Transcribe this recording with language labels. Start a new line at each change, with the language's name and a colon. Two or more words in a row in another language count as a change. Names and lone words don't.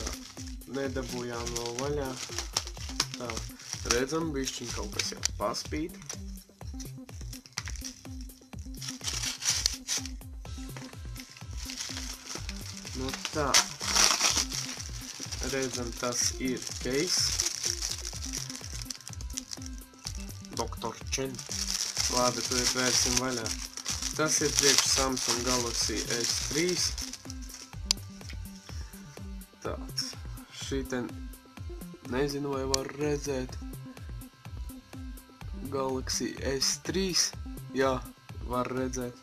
Latvian: Nedabūjām vēl vaļā. Tā. Redzam, bišķiņ kaut kas jau paspīd. Tā. Redzam, tas ir case. Dr. Chen. Labi, to vērsim vaļā. Tas ir priekš Samsung Galaxy S3. Tāds. Šiten, nezinu, vai var redzēt. Galaxy S3. Jā, var redzēt.